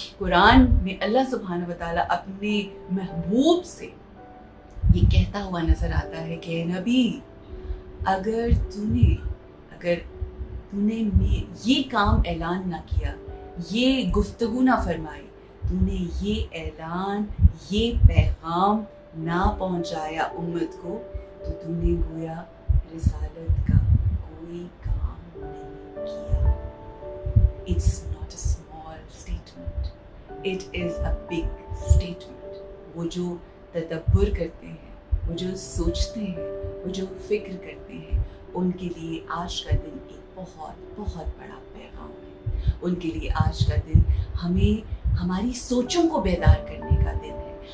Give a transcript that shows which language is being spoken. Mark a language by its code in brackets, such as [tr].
[ur] قرآن میں اللہ سبحانہ وتعالیٰ اپنے محبوب سے یہ کہتا ہوا نظر آتا ہے کہ اے نبی، اگر تو نے یہ کام اعلان نہ کیا، یہ گفتگو نہ فرمائی، تو نے یہ اعلان، یہ پیغام نہ پہنچایا امت کو، تو نے گویا رسالت کا کوئی کام نہیں کیا. [en] It's not a small statement. It is a big statement. [ur] وہ جو تدبر کرتے ہیں، وہ جو سوچتے ہیں، وہ جو فکر کرتے ہیں، ان کے لیے آج کا دن ایک بہت بہت بڑا پیغام ہے. ان کے لیے آج کا دن ہمیں ہماری سوچوں کو بیدار کرنے کا دن ہے.